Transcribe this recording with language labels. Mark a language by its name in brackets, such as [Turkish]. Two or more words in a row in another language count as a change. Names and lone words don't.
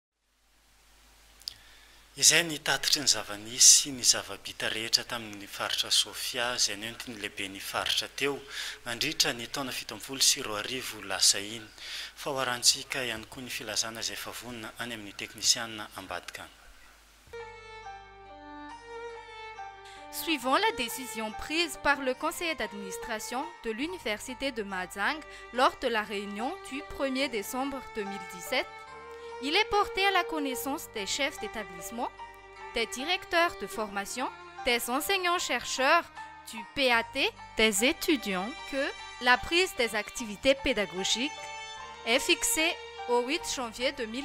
[Malagasy] Izay ny tatitry ny zavanisy ny zavabita rehetra tamin'ny faritra Sofia zay nentiny lehibe ny faritra teo mandritra ny taona 17 lasa iny fa hoarantsika ihany koa ny filazana zay favonina any amin'ny teknisiana ambadika. [French] Suivant la décision prise par le conseil d'administration de l'université de Mazang lors de la réunion du 1er décembre 2017, il est porté à la connaissance des chefs d'établissement, des directeurs de formation, des enseignants-chercheurs, du PAT, des étudiants que la prise des activités pédagogiques est fixée au 8 janvier 2018.